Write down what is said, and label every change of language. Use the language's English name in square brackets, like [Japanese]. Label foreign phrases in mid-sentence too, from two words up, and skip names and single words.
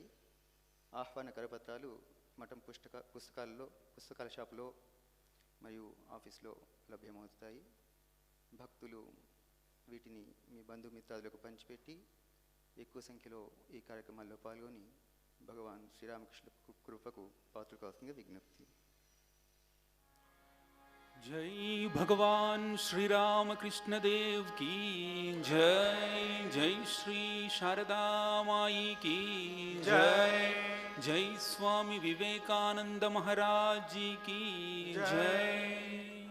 [Telugu] ఆహ్వాన కరపత్రాలు మఠం పుస్తకాల షాపులో మరియు ఆఫీస్లో లభ్యమవుతాయి. భక్తులు వీటిని మీ బంధుమిత్రాదులకు పంచిపెట్టి ఎక్కువ సంఖ్యలో ఈ కార్యక్రమాల్లో పాల్గొని భగవాన్ శ్రీరామకృష్ణ కృపకు పాత్రలు కావాల్సిందిగా విజ్ఞప్తి. [Hindi] जय भगवान श्री रामकृष्ण देव की जय. जय श्री शारदा माई की जय. जय स्वामी विवेकानंद महाराज जी की जय.